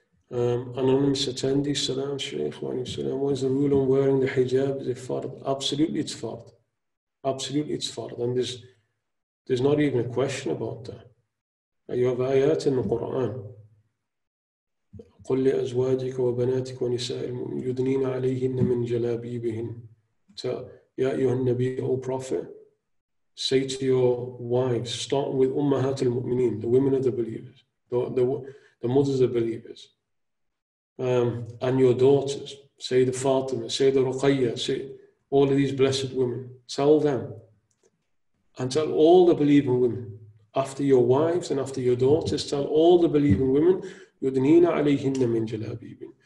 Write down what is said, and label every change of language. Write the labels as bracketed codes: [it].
[en] Anonymous attendee, salam Shaykh, wa alaykum salam. What is the rule on wearing the hijab? Is it fard? Absolutely it's fard. Absolutely it's fard. And there's not even a question about that. You have ayat in the Qur'an. [ar] قل لأزواجك وبناتك ونساء المؤمنين يدنين عليهن من جلابيبهن. يا أيها النبي, [en] O Prophet, say to your wives, starting with Ummahat al-Mu'mineen, the women of the believers, the mothers of the believers, and your daughters, say the Fatima, say the Ruqayya, say all of these blessed women, tell them, and tell all the believing women, after your wives and after your daughters, tell all the believing women, [ar] يُدْنِينَ عَلَيْهِنَّ مِنْ جَلَابِيبٍ.